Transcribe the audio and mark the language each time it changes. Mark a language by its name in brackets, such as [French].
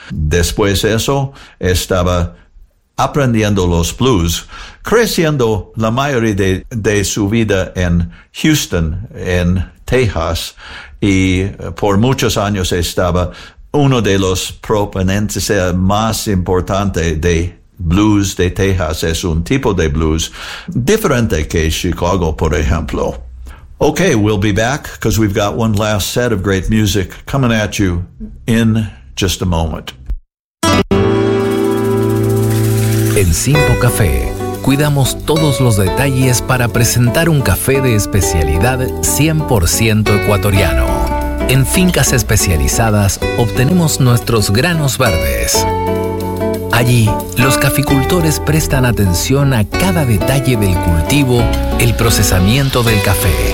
[Spanish] Después de eso, estaba aprendiendo los blues, creciendo la mayoría de su vida en Houston, en Texas, y por muchos años estaba uno de los proponentes más importantes de blues de Texas. Es un tipo de blues diferente que Chicago, por ejemplo. [English] Okay, we'll be back because we've got one last set of great music coming at you in just a moment. [Spanish] En Simpo Café, cuidamos todos los detalles para presentar un café de especialidad 100% ecuatoriano. En fincas especializadas obtenemos nuestros granos verdes. Allí, los caficultores prestan atención a cada detalle del cultivo, el procesamiento del café.